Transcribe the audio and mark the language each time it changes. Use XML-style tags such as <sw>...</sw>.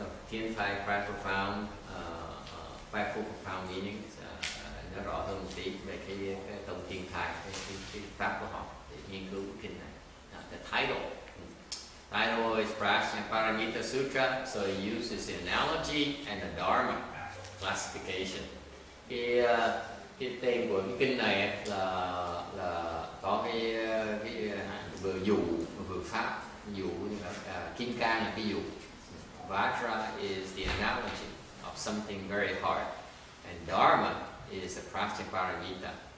<en>Thiên Thai quite profound, quite full profound meanings.</en> <vi>Nó rõ hơn một tí về cái tông Thiên Thai, cái pháp của họ để nghiên cứu kinh này.</vi> <en>The title is Prajnaparamita Sutra, so it uses the analogy and the Dharma classification.</en> <vi>Cái tên của cái kinh này là có cái vừa dụ vừa pháp. Dụ Kim Cang là cái dụ.</vi> <en>Vajra is the analogy of something very hard, and Dharma is the Prajnaparamita.</en>